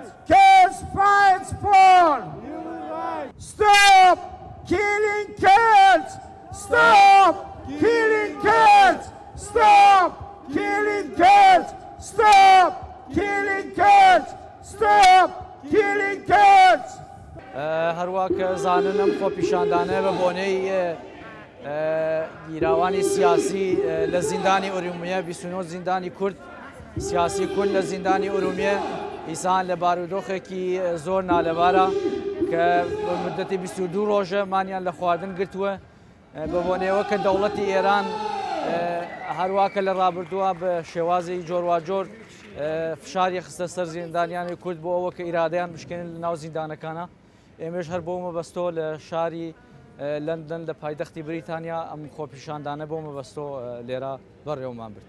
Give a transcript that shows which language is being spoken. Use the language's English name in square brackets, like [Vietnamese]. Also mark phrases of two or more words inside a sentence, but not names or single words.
[English] Kurds fight for Human rights! Stop killing Kurds! Stop killing Kurds! Stop killing Kurds! Stop killing Kurds! Stop killing Kurds! [Central Kurdish] هەروەک زانن ئەم خۆپیشاندانە بە بۆنەی گیراوانی سیاسی لە زیندانی ئورمیە 29 زیندانی کورد سیاسی کورد لە زیندانی ئورمیە ئیسان لە بارودۆخێکی زۆر نالەبارە کە بە مدەتی 22 ڕۆژە مانیان لە خواردن گرتووە بە بۆنەوە کە دەوڵەتی ئێران هەروواکە لە ڕابردووە بە شێوازی جۆرواجۆر فشاری خستە سەر زیندانیانی کورد بۆ ئەوە کە ئیرادەیان بشکێنن لە ناو زیندانەکانە ئێمەش هەر بۆ مەبەستۆ لە شاری لندن لە پایتەختی بریتانیا ئەم خۆپیشاندانە بۆ مەبەستۆ لێرە بەڕێوەمان برد.